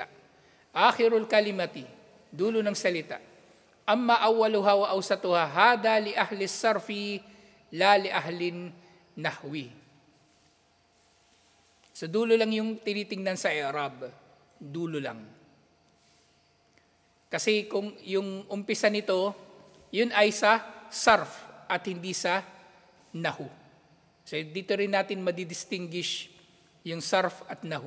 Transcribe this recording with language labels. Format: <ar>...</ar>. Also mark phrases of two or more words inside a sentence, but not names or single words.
<ar>آخر الكلمة,</ar> <tl>dulo ng salita.</tl> <ar>أما أولها وأوسطها هذا لأهل الصرف لا لأهل النحو.</ar> <tl>So dulo lang yung tinitingnan sa i'rab. Dulo lang. Kasi kung yung umpisa nito, yun ay sa sarf at hindi sa nahu. So dito rin natin madidistinguish yung sarf at nahu.</tl>